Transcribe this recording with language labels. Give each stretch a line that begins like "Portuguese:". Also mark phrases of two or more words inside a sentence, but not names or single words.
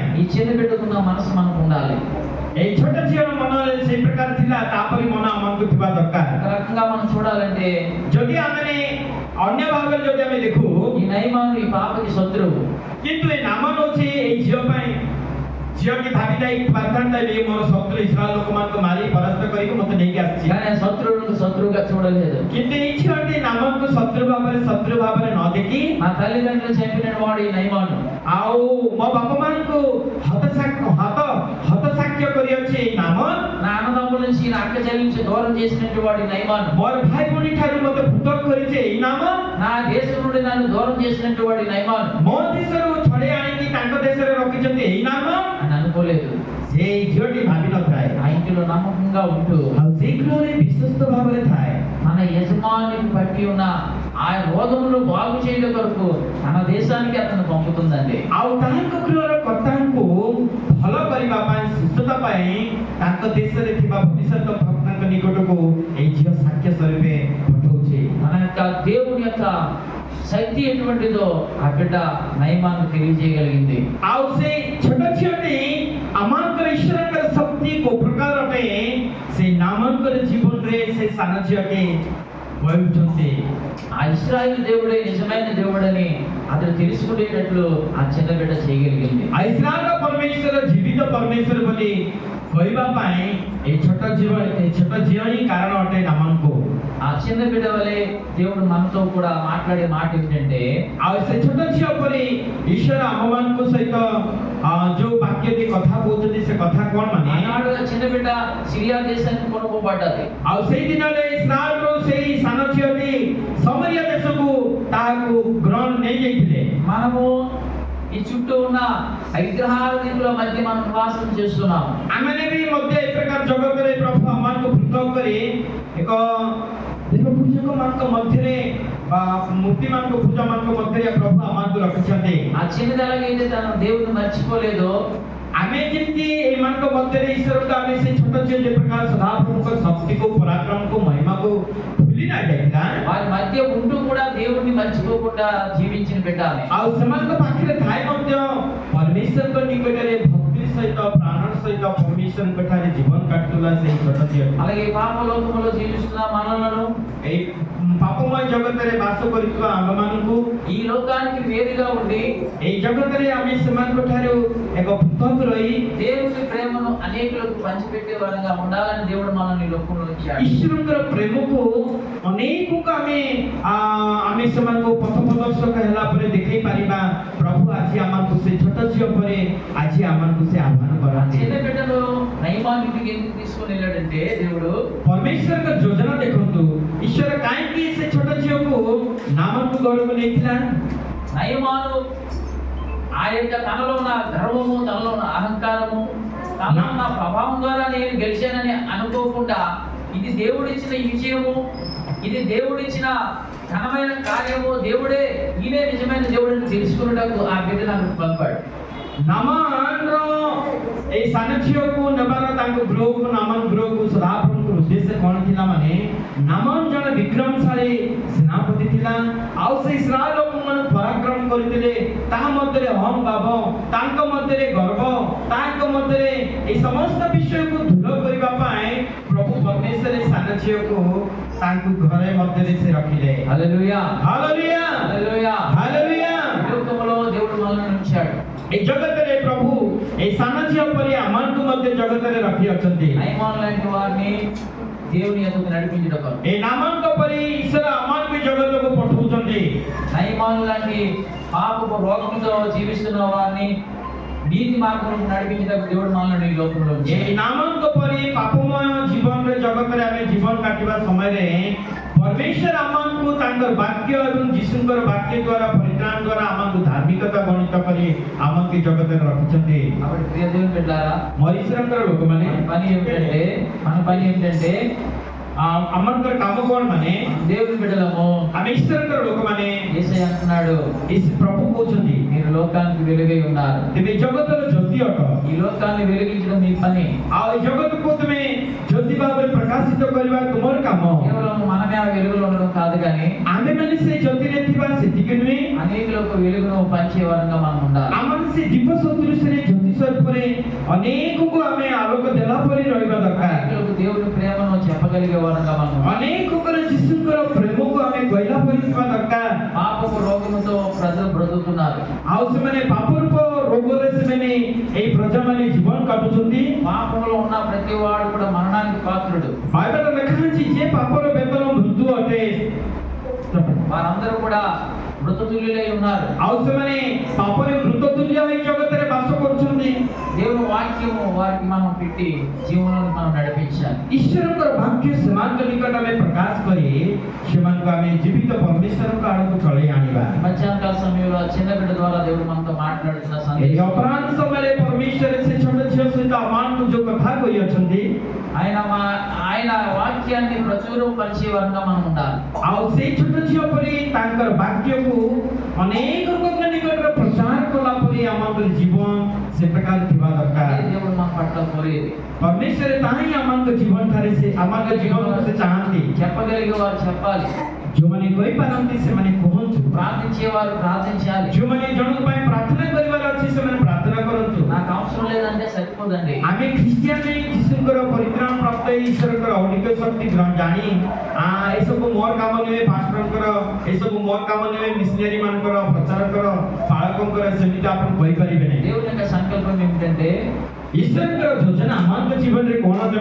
Telugu: ఈ చిన్న బిడ్డకున్న మనసు మనకు ఉండాలి.
Odia: ଏଇ ଛୋଟ ଝିଅର ମନ ସେଇ ପ୍ରକାର ଥିଲା, ତାପରି ମନ ଆମକୁ ଥିବା ଦରକାର.
Telugu: ఒక రకంగా మనం చూడాలంటే
Odia: ଯଦି ଆମେ ଅନ୍ୟ ଭାବରେ ଯଦି ଆମେ ଦେଖୁ,
Telugu: ఈ నయమాను ఈ పాపకి శత్రువు.
Odia: କିନ୍ତୁ ଏ ନାମ ନଉଛି ଏଇ ଝିଅ ପାଇଁ. ଝିଅଟି ଭାବିଥାଏ ପାରିଥାନ୍ତା ଯେ ମୋର ଶତ୍ରୁ ଇସ୍ରାଏଲ ଲୋକମାନଙ୍କୁ ମାରି ପରାସ୍ତ କରିକି ମୋତେ ନେଇକି ଆସିଛି,
Telugu: కానీ ఆ శత్రువులను శత్రువుగా చూడలేదు.
Odia: କିନ୍ତୁ ଏଇ ଝିଅଟି ନାମକୁ ଶତ୍ରୁ ଭାବରେ ନ ଦେଖି
Telugu: నా తల్లిదండ్రులు చంపిన వాడు ఈ నయమాను.
Odia: ଆଉ ମୋ ବାପା ମାଙ୍କୁ ହତସାକ୍ଷ୍ୟ କରିଅଛି ଏଇ ନାମ.
Telugu: నా అన్నదమ్ముల నుంచి నా అక్క చెల్లి నుంచి దూరం చేసినటువంటి వాడు ఈ నయమాను.
Odia: ମୋର ଭାଇ ଭଉଣୀ ଠାରୁ ମୋତେ ପୃଥକ କରିଛି ଏଇ ନାମ.
Telugu: నా దేశం నుండి నన్ను దూరం చేసినటువంటి వాడు ఈ నయమాను.
Odia: ମୋ ଦେଶରୁ ଛଡେଇ ଆଣିକି ତାଙ୍କ ଦେଶରେ ରଖିଛନ୍ତି ଏଇ ନାମ
Telugu: అని అనుకోలేదు.
Odia: ସେଇ ଝିଅଟି ଭାବିନଥାଏ.
Telugu: ఆ ఇంటిలో నమ్మకంగా ఉంటూ
Odia: ଆଉ ସେଇ ଗୃହରେ ବିଶ୍ୱସ୍ତ ଭାବରେ ଥାଏ.
Telugu: మన యజమానికి బట్టి ఉన్న ఆ రోగములు బాగు చేయడం కొరకు మన దేశానికి అతను పంపుతుందండి.
Odia: ଆଉ ତାଙ୍କ ଗୃହର କର୍ତ୍ତାଙ୍କୁ ଭଲ କରିବା ପାଇଁ, ସୁସ୍ଥତା ପାଇଁ ତାଙ୍କ ଦେଶରେ ଥିବା ଭବିଷ୍ୟତ ଭକ୍ତଙ୍କ ନିକଟକୁ ଏଇ ଝିଅ ସାକ୍ଷ୍ୟ ସ୍ୱରୂପେ ପଠଉଛି.
Telugu: మన యొక్క దేవుని యొక్క శక్తి ఎటువంటిదో ఆ బిడ్డ నయమాను తెలియజేయగలిగింది.
Odia: ଆଉ ସେ ଛୋଟ ଝିଅଟି ଆମଙ୍କର ଈଶ୍ୱରଙ୍କର ଶକ୍ତି କୋଉ ପ୍ରକାର ଅଟେ ସେ ନାମଙ୍କର ଜୀବନରେ ସେ ସାନ ଝିଅଟି ବହିଉଠନ୍ତି.
Telugu: ఆ ఇశ్రాయేలు దేవుడే నిజమైన దేవుడని అతను తెలుసుకునేటట్లు ఆ చిన్న బిడ్డ చేయగలిగింది.
Odia: ଆଉ ଇସ୍ରାଏଲର ପରମେଶ୍ୱର ଜୀବିତ ପରମେଶ୍ୱର ବୋଲି କହିବା ପାଇଁ ଏଇ ଛୋଟ ଝିଅ ହିଁ କାରଣ ଅଟେ ନାମକୁ.
Telugu: ఆ చిన్న బిడ్డ వలె దేవుడు మనతో కూడా మాట్లాడే మాట ఏంటంటే,
Odia: ଆଉ ସେ ଛୋଟ ଝିଅ ପରି ଈଶ୍ୱର ଆମମାନଙ୍କ ସହିତ ଯୋଉ ବାକ୍ୟଟି କଥା କହୁଛନ୍ତି ସେ କଥା କଣ ମାନେ,
Telugu: ఆనాడు ఆ చిన్న బిడ్డ సిరియా దేశానికి కొనుక్కోబడ్డది.
Odia: ଆଉ ସେଇ ଦିନରେ ଇସ୍ରାଏଲରୁ ସେଇ ସାନ ଝିଅଟି ସମରିଆ ଦେଶକୁ ତାହାକୁ ଗ୍ରହଣ ନେଇଯାଇଥିଲେ.
Telugu: మనము ఈ చుట్టూ ఉన్న విగ్రహారాధకుల మధ్య మనం నివాసం చేస్తున్నాం.
Odia: ଆମେ ବି ମଧ୍ୟ ଏ ପ୍ରକାର ଜଗତରେ ପ୍ରଭୁ ଆମମାନଙ୍କୁ ପୃଥକ କରି ଏକ ଦେବ ପୂଜକମାନଙ୍କ ମଧ୍ୟରେ ବା ମୂର୍ତ୍ତିମାନଙ୍କ ପୂଜାମାନଙ୍କ ମଧ୍ୟରେ ପ୍ରଭୁ ଆମମାନଙ୍କୁ ରଖିଛନ୍ତି.
Telugu: ఆ చిన్నది ఎలాగైతే తన దేవుని మర్చిపోలేదో,
Odia: ଆମେ ଯେମିତି ଏମାନଙ୍କ ମଧ୍ୟରେ ଈଶ୍ୱରଙ୍କୁ ଆମେ ସେ ଛୋଟ ଝିଅ ଯେ ପ୍ରକାର ସଦାପ୍ରଭୁଙ୍କ ଶକ୍ତିକୁ, ପରାକ୍ରମକୁ, ମହିମାକୁ ଭୁଲି ନ ଯାଇଥିଲା,
Telugu: వారి మధ్య ఉంటూ కూడా దేవుణ్ణి మర్చిపోకుండా జీవించిన బిడ్డ ఆమె.
Odia: ଆଉ ସେମାନଙ୍କ ପାଖରେ ଥାଏ ମଧ୍ୟ ପରମେଶ୍ୱରଙ୍କ ନିକଟରେ ଭକ୍ତି ସହିତ, ପ୍ରାଣ ସହିତ ପରମେଶ୍ୱରଙ୍କ ଠାରେ ଜୀବନ କାଟୁଥିଲା ସେଇ ଛୋଟ ଝିଅ.
Telugu: అలాగే పాపలోకములో జీవిస్తున్న మనలను,
Odia: ଏଇ ପାପମୟ ଜଗତରେ ବାସ କରୁଥିବା ଆମମାନଙ୍କୁ,
Telugu: ఈ లోకానికి వేరుగా ఉండి
Odia: ଏଇ ଜଗତରେ ଆମେ ସେମାନଙ୍କ ଠାରୁ ଏକ ପୃଥକ ରହି
Telugu: దేవుని ప్రేమను అనేక అనేకులకు పంచిపెట్టే వారంగా ఉండాలని దేవుడు మనల్ని ఈ లోకంలో ఉంచాడు.
Odia: ଈଶ୍ୱରଙ୍କର ପ୍ରେମକୁ ଅନେକଙ୍କୁ ଆମେ ସେମାନଙ୍କୁ ପଥ ପ୍ରଦର୍ଶକ ହେଲା ପରେ ଦେଖେଇ ପାରିବା। ପ୍ରଭୁ ଆଜି ଆମକୁ ସେ ଛୋଟ ଝିଅ ପରେ ଆଜି ଆମକୁ ସେ ଆହ୍ୱାନ
Telugu: ఆ
Odia: କରନ୍ତି।
Telugu: చిన్న బిడ్డను నయమాను ఇంటికి ఎందుకు తీసుకొని వెళ్ళాడంటే దేవుడు
Odia: ପରମେଶ୍ୱରଙ୍କ ଯୋଜନା ଦେଖନ୍ତୁ। ଈଶ୍ୱର କାହିଁକି ସେ ଛୋଟ ଝିଅକୁ ନାମକୁ ଘରକୁ ନେଇଥିଲା?
Telugu: నయమాను ఆ యొక్క తనలో ఉన్న గర్వము, తనలో ఉన్న అహంకారము, తనలో ఉన్న ప్రభావం ద్వారా నేను గెలిచానని అనుకోకుండా ఇది దేవుడిచ్చిన విజయము, ఇది దేవుడిచ్చిన ఘనమైన కార్యము, దేవుడే ఈయనే నిజమైన దేవుడిని తెలుసుకున్నటకు ఆ బిడ్డ నాకు పంపాడు.
Odia: ନାମାନର ଏଇ ସାନ ଝିଅକୁ ନେବାର ତାଙ୍କ ଗୃହକୁ ନାମାନ ଗୃହକୁ ସଦାପ୍ରଭୁଙ୍କ ଉଦ୍ଦେଶ୍ୟ କ'ଣ ଥିଲା? ମାନେ ନାମାନ ଜଣେ ବିକ୍ରମଶାଳୀ ସେନାପତି ଥିଲା। ଆଉ ସେ ଇସ୍ରାଏଲ ଲୋକମାନେ ପରାକ୍ରମ କରିଥିଲେ। ତାହା ମଧ୍ୟରେ ଅହଂ ଭାବ, ତାଙ୍କ ମଧ୍ୟରେ ଗର୍ବ, ତାଙ୍କ ମଧ୍ୟରେ এই ସମସ୍ତ ବିଷୟକୁ ଦୂର କରିବା ପାଇଁ ପ୍ରଭୁ ପରମେଶ୍ୱର এই ସାନ ଝିଅକୁ ତାଙ୍କୁ ଘରେ ମଧ୍ୟରେ ସେ ରଖିଲେ।
Telugu: హల్లెలూయా,
Odia: ହାଲେଲୁୟା,
Telugu: హల్లెలూయా.
Odia: ହାଲେଲୁୟା।
Telugu: ఈ లోకములో దేవుడు మనల్ని ఉంచాడు.
Odia: এই জগତରେ ପ୍ରଭୁ এই ସାନ ଝିଅ ପରି ଆମମାନଙ୍କୁ ମଧ୍ୟ ଜଗତରେ ରଖି ଅଛନ୍ତି।
Telugu: నయమాను లాంటి వారిని దేవుని యొద్దకు నడిపించుటకు,
Odia: এই ନାମଙ୍କ ପରି ଈଶ୍ୱର ଆମମାନଙ୍କୁ ଜଗତକୁ ପଠଉଛନ୍ତି।
Telugu: నయమాను లాంటి పాపపు రోగంతో జీవిస్తున్న వారిని నీతి మార్గంలో నడిపించుటకు దేవుడు మనల్ని ఈ లోకంలో ఉంచాడు.
Odia: এই ନାମଙ୍କ ପରି ପାପମୟ ଜୀବନରେ ଜଗତରେ ଆମେ ଜୀବନ କାଟିବା ସମୟରେ ପରମେଶ୍ୱର ଆମମାନଙ୍କୁ ତାଙ୍କର ବାକ୍ୟ ଏବଂ ଯୀଶୁଙ୍କର ବାକ୍ୟ ଦ୍ୱାରା ପରିତ୍ରାଣ ଦ୍ୱାରା ଆମକୁ ଧାର୍ମିକତା ଗଣିତ କରି ଆମକୁ ଜଗତରେ ରଖିଛନ୍ତି।
Telugu: కాబట్టి ప్రియ దేవుని బిడ్డలారా,
Odia: ମରିଶ୍ୱରଙ୍କର ଲୋକମାନେ
Telugu: మన పని ఏమిటంటే
Odia: ଆମଙ୍କର କାମ କ'ଣ? ମାନେ
Telugu: దేవుని బిడ్డలము,
Odia: ଆମେ ଈଶ୍ୱରଙ୍କର ଲୋକମାନେ
Telugu: యేసయ్య అంటున్నాడు,
Odia: ପ୍ରଭୁ କହୁଛନ୍ତି
Telugu: మీరు లోకానికి వెలుగై ఉన్నారు.
Odia: ତେବେ ଜଗତର ଜ୍ୟୋତି ଅଟ।
Telugu: ఈ లోకాన్ని వెలిగించడం మీ పని.
Odia: ଆଉ ଏ ଜଗତକୁ ତୁମେ ଜ୍ୟୋତି ଭାବରେ ପ୍ରକାଶିତ କରିବା ତୁମର କାମ।
Telugu: కేవలం మనమే ఆ వెలుగులో ఉండడం కాదు, కానీ
Odia: ଆମେମାନେ ସେ ଜ୍ୟୋତିରେ ଥିବା ସେତିକି ନୁହେଁ,
Telugu: అనేకులకు వెలుగును పంచే వారంగా మనం ఉండాలి.
Odia: ଆମର ସେ ଦୀପ ସଦୃଶରେ ଜ୍ୟୋତି ସ୍ୱରୂପରେ ଅନେକଙ୍କୁ ଆମେ ଆଲୋକ ଦେଲା ପରି ରହିବା ଦରକାର।
Telugu: అనేకులకు దేవుని ప్రేమను చెప్పగలిగే వారంగా మనం ఉండాలి.
Odia: ଅନେକଙ୍କର ଯୀଶୁଙ୍କର ପ୍ରେମକୁ ଆମେ କହିଲା ପରି ଥିବା ଦରକାର।
Telugu: పాపపు రోగముతో ప్రజలు బ్రతుకుతున్నారు.
Odia: ଆଉ ସେମାନେ ପାପରୂପ ରୋଗରେ ସେମାନେ ଏଇ ପ୍ରଜାମାନେ ଜୀବନ କାଟୁଛନ୍ତି।
Telugu: పాపంలో ఉన్న ప్రతి వాడు కూడా మరణానికి పాత్రుడు.
Odia: ବାଇବେଲରେ ଲେଖା ଅଛି ଯେ ପାପର ବେତନ ମୃତ୍ୟୁ ଅଟେ।
Telugu: వారందరూ కూడా మృతతుల్యులై ఉన్నారు.
Odia: ଆଉ ସେମାନେ ପାପରେ ମୃତତୁଲ୍ୟ ହୋଇ ଜଗତରେ ବାସ କରୁଛନ୍ତି।
Telugu: దేవుని వాక్యము వారికి మనం పెట్టి జీవనాన్ని మనం నడిపించాలి.
Odia: ଈଶ୍ୱରଙ୍କର ବାକ୍ୟ ସେମାନଙ୍କ ନିକଟ ଆମେ ପ୍ରକାଶ କରି ସେମାନଙ୍କୁ ଆମେ ଜୀବିତ ପରମେଶ୍ୱରଙ୍କ ଆଡ଼କୁ ଚଳେଇ ଆଣିବା।
Telugu: మధ్యాహ్నకాల సమయంలో చిన్న బిడ్డ ద్వారా దేవుడు మనతో మాట్లాడుతున్న
Odia: ଏହି
Telugu: సందేశం,
Odia: ଅପରାହ୍ନ ସମୟରେ ପରମେଶ୍ୱର ସେ ଛୋଟ ଝିଅ ସହିତ ଆମମାନଙ୍କୁ ଯୋଉ କଥା କହିଅଛନ୍ତି,
Telugu: ఆయన వాక్యాన్ని ప్రచురం పరిచే వారంగా మనం ఉండాలి.
Odia: ଆଉ ସେଇ ଛୋଟ ଝିଅ ପରି ତାଙ୍କର ବାକ୍ୟକୁ ଅନେକ ଲୋକଙ୍କ ନିକଟରେ ପ୍ରଚାର କଲା ପରି ଆମଙ୍କର ଜୀବନ ସେ ପ୍ରକାର ଥିବା ଦରକାର।
Telugu: అదే దేవుడు మన పట్ల కోరేది.
Odia: ପରମେଶ୍ୱର ତାହା ହିଁ ଆମଙ୍କ ଜୀବନ ଠାରେ ସେ ଆମଙ୍କ ଜୀବନକୁ ସେ ଚାହାନ୍ତି।
Telugu: చెప్పగలిగే వారు చెప్పాలి,
Odia: ଯୋଉମାନେ କହିପାରନ୍ତି ସେମାନେ କୁହନ୍ତୁ,
Telugu: ప్రార్థించేవారు ప్రార్థించాలి.
Odia: ଯୋଉମାନେ ଜଣଙ୍କ ପାଇଁ ପ୍ରାର୍ଥନା କରିବାର ଅଛି ସେମାନେ ପ୍ରାର୍ଥନା କରନ୍ତୁ।
Telugu: నాకు అవసరం లేదంటే సరిపోదండి.
Odia: ଆମେ ଖ୍ରୀଷ୍ଟିଆନ ଯୀଶୁଙ୍କର ପରିତ୍ରାଣ ପ୍ରାପ୍ତ ଈଶ୍ୱରଙ୍କର ଅନେକ ଶକ୍ତି ଜାଣି ଏସବୁ ମୋର କାମ ନୁହେଁ, ପାଷ୍ଟରଙ୍କର ଏସବୁ ମୋର କାମ ନୁହେଁ, ମିଶନାରୀ ମାନଙ୍କର, ପ୍ରଚାରକର, ପାଳକଙ୍କର, ସେମିତି ଆପଣ କହିପାରିବେ ନାହିଁ।
Telugu: దేవుని యొక్క సంకల్పం ఏమిటంటే
Odia: ଈଶ୍ୱରଙ୍କର ଯୋଜନା ଆମଙ୍କ ଜୀବନରେ କ'ଣ ଅଛି?